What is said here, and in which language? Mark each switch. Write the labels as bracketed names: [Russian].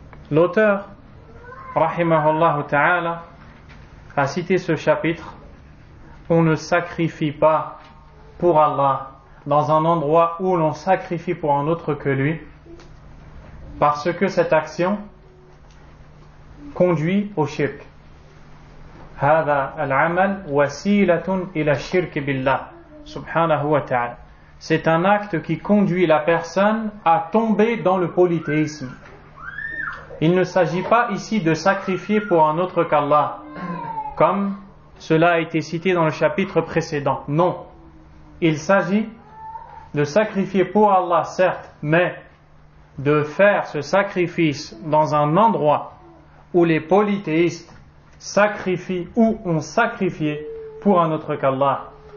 [French] L'auteur, rahimahullah ta'ala, a cité ce chapitre: on ne sacrifie pas pour Allah dans un endroit où l'on sacrifie pour un autre que lui, parce que cette action conduit au shirk. [Arabic] هذا العمل وسيلة إلى الشرك بالله سبحانه وتعالى. [French] C'est un acte qui conduit la personne à tomber dans le polythéisme. Il ne s'agit pas ici de sacrifier pour un autre qu'Allah, comme cela a été cité dans le chapitre précédent. Non. Il s'agit de sacrifier pour Allah, certes, mais de faire ce sacrifice dans un endroit où les polythéistes sacrifient ou ont sacrifié pour un autre qu'Allah.